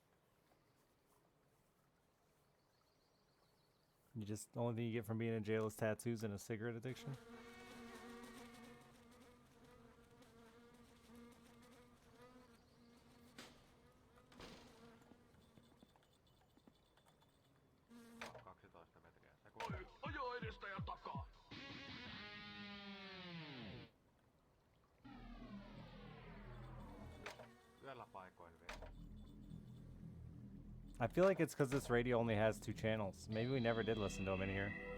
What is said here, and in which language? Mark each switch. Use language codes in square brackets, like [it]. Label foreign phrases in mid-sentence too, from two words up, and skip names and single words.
[en] The only thing you get from being in jail is tattoos and a cigarette addiction. [fi] Ajo edestä ja takaa! Yöllä paikoin vielä. [en] I feel like it's because this radio only has 2 channels. Maybe we never did listen to them in here.